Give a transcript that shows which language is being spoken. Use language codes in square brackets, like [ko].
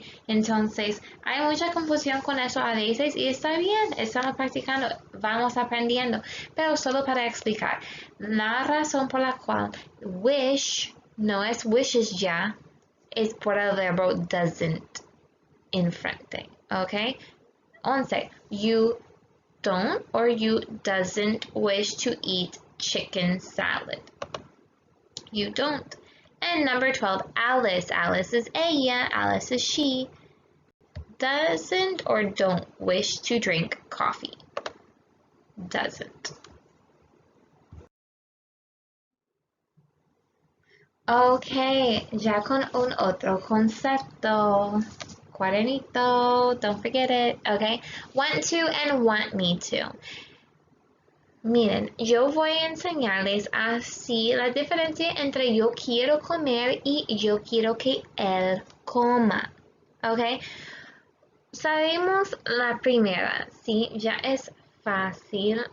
[es] Entonces, hay mucha confusión con eso a veces y está bien, estamos practicando, vamos aprendiendo, pero solo para explicar, la razón por la cual wish no es wishes ya, es por el verbo doesn't en frente. ¿Ok? 11. [en] You don't or you doesn't wish to eat chicken salad. You don't. And number 12, Alice. Alice is ella, Alice is she. Doesn't or don't wish to drink coffee. Doesn't. [es] Okay, ya con un otro concepto. [en] Cuadernito, don't forget it, okay? Want to and want me to. [es] Miren, yo voy a enseñarles así la diferencia entre yo quiero comer y yo quiero que él coma, ¿ok? Sabemos la primera, ¿sí? Ya es fácil.